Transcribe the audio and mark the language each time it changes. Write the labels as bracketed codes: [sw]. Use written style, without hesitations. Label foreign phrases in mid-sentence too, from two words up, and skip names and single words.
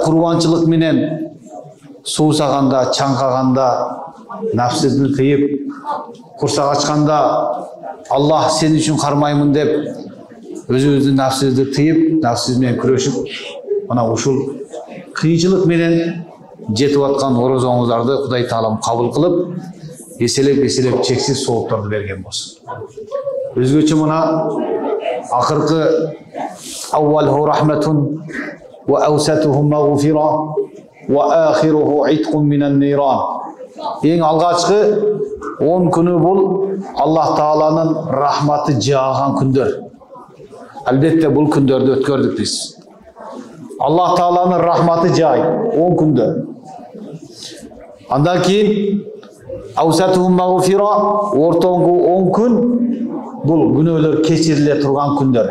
[ky] курбанчылык менен суусаганда, чаңкаганда, нафсыны тыйып, курсак ачканда Аллах сен үчүн кармаймын деп өзүбүздүн нафсыбызды тыйып, нафсыбыз менен күрөшүп, мына ушул кыйынчылык менен жетип аткан орозоңуздарды Кудай таалам кабыл кылып, эселеп чексиз соопторду берген болсун. Өзгөчө мына акыркы [ar] أوله رحمة وأوسطه مغفرة وآخره عتق من النار. [ky] Эң алгачкы 10 күнү бул Аллах тааланын рахматы жааган күндөр. Албетте бул күндөрдү өткөрдүк биз. Аллах тааланын рахматы жай 10 күндө. Андан кийин [ar] وأوسطه مغفرة, [ky] ортоңку 10 күн бул күнөөлөр кечириле турган күндөр.